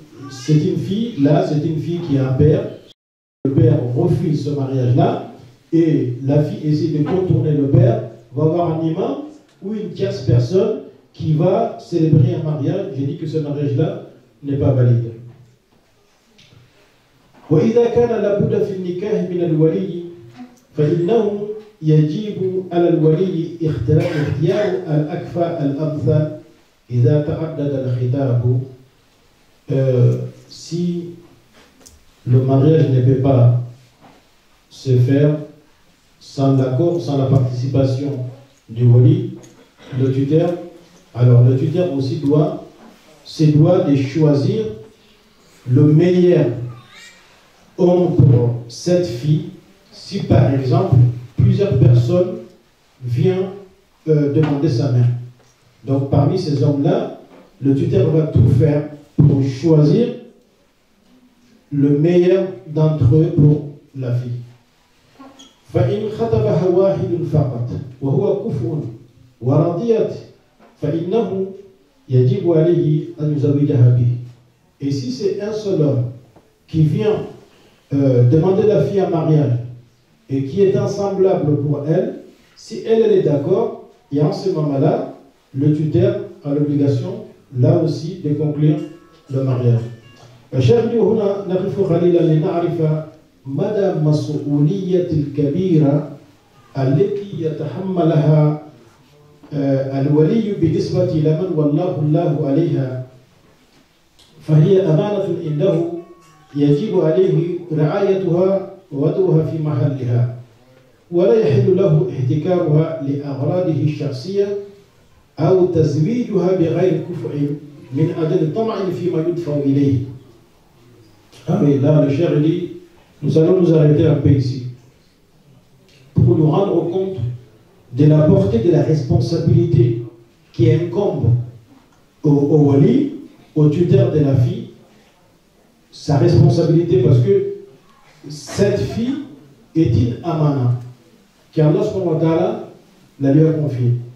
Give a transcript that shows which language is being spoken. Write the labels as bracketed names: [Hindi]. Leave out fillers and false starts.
[French] C'est une fille, là, c'est une fille qui a un père. Le père refuse ce mariage-là et la fille essaie de contourner le père, va avoir un imam ou une tierce personne qui va célébrer un mariage. J'ai dit que ce mariage-là n'est pas valide. [Arabic] وإذا كان لابد في النكاح من الولي فإنه يجب على الولي اختيار الأكفأ الأمثل إذا تعدد الخطاب. [French] Si le mariage ne peut pas se faire sans l'accord, sans la participation du wali, le tuteur, alors le tuteur aussi doit de choisir le meilleur homme pour cette fille. Si par exemple plusieurs personnes viennent demander sa main, donc parmi ces hommes-là, le tuteur va tout faire pour choisir le meilleur d'entre eux pour la fille. [Arabic] فإن خطبها واحد فقط وهو كفء ورضيت فإنه يجب عليه أن يزوجها به. [French] Et si c'est un seul homme qui vient demander la fille en mariage et qui est semblable pour elle, si elle est d'accord, et en ce moment-là, le tuteur a l'obligation là aussi de conclure le mariage. [Arabic] الشاهد هنا نقف قليلا لنعرف مدى مسؤولية الكبيرة التي يتحملها الولي بالنسبة لمن والله الله عليها، فهي أمانة عنده يجب عليه رعايتها ووضعها في محلها، ولا يحل له احتكارها لأغراضه الشخصية أو تزويجها بغير كفء من أجل طمع فيما يدفع إليه. [French] Ah mais là, le cher dit, nous allons nous arrêter un peu ici pour nous rendre compte de la portée de la responsabilité qui incombe au wali, au tuteur de la fille, sa responsabilité parce que cette fille est une amana qu'Allah subhanahu wa ta'ala la lui a confiée.